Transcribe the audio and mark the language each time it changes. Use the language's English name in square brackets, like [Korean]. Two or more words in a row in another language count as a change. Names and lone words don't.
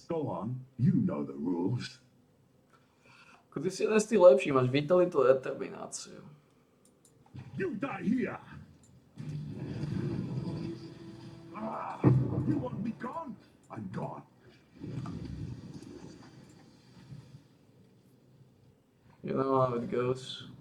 [English] Go on, you know the rules. [Slovak] Ty si jeden z tých lepších, máš vitalitu a determináciu. [English] You die here. You want me gone? I'm gone. You know how it goes.